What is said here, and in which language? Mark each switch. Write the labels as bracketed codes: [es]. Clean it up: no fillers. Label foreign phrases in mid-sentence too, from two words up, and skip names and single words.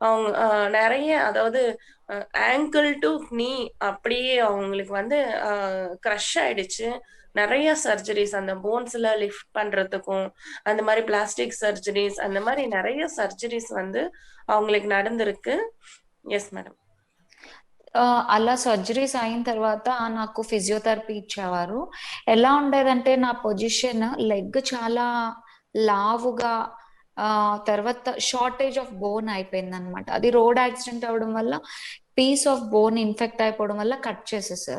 [ta] அவங்க நெறைய அதாவது ஆங்கிள் டூ நீ அப்படியே அவங்களுக்கு வந்து க்ரஷ் ஆயிடுச்சு. நெறைய சர்ஜரிஸ் அந்த போன்ஸ்ல லிஃப்ட் பண்றதுக்கும், அந்த மாரி பிளாஸ்டிக் సర్జరీస్ அந்த மாரி நெறைய సర్జరీస్ வந்து அவங்களுக்கு நடந்திருக்கு. [en] Yes madam. [te] అలా సర్జరీస్ అయిన తర్వాత నాకు ఫిజియోథెరపీ ఇచ్చేవారు. ఎలా ఉండేదంటే నా పొజిషన్ లెగ్ చాలా లావుగా తర్వాత [en] shortage of bone [te] అయిపోయిందనమాట. అది [en] road accident [te] అవ్వడం వల్ల [en] piece of bone [te] ఇన్ఫెక్ట్ అయిపోవడం వల్ల కట్ చేసేసారు.